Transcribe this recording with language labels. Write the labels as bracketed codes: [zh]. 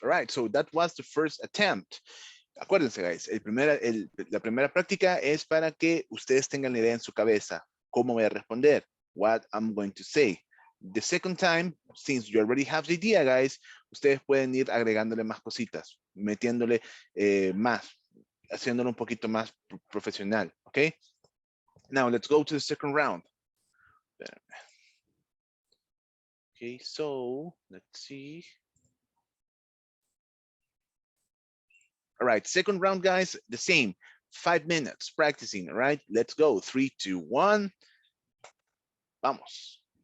[en] All right, so that was the first attempt. [es] Acuérdense, guys, la primera práctica es para que ustedes tengan la idea en su cabeza. ¿Cómo voy a responder? [en] What I'm going to say. The second time, since you already have the idea, guys, [es] ustedes pueden ir agregándole más cositas, metiéndole más, haciéndolo un poquito más profesional, [en] ¿ok? Now, let's go to the second round. Okay, so let's see. All right, second round, guys, the same. 5 minutes practicing, all right? Let's go. 3, 2, 1. [es] Vamos.